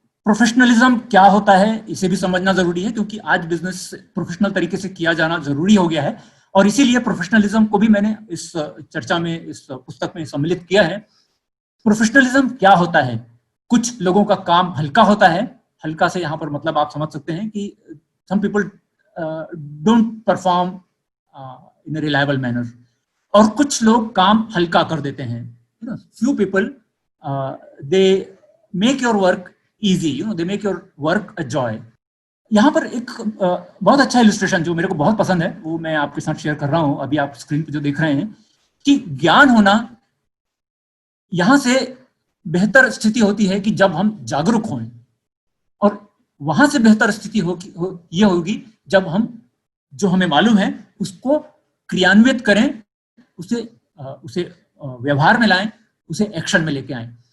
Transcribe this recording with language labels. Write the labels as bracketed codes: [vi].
[hi] Professionalism क्या होता है इसे भी समझना जरूरी है, क्योंकि आज बिजनेस प्रोफेशनल तरीके से किया जाना जरूरी हो गया है, और इसीलिए प्रोफेशनलिज्म को भी मैंने इस चर्चा में, इस पुस्तक में सम्मिलित किया है। प्रोफेशनलिज्म क्या होता है? कुछ लोगों का काम हल्का होता है। हल्का से यहाँ पर मतलब आप समझ सकते हैं कि [en] some people don't perform in a reliable manner, [hi] और कुछ लोग काम हल्का कर देते हैं। Few people दे make your work [en] easy, they make your work a joy. [hi] यहाँ पर एक बहुत अच्छा इलस्ट्रेशन जो मेरे को बहुत पसंद है वो मैं आपके साथ शेयर कर रहा हूँ, अभी आप स्क्रीन पे जो देख रहे हैं, कि ज्ञान होना यहां से बेहतर स्थिति होती है कि जब हम जागरूक हों, और वहां से बेहतर स्थिति ये होगी जब हम जो हमें मालूम है उसको क्रियान्वित करें, उसे व्यवहार में लाएं, उसे एक्शन में लेके आएं।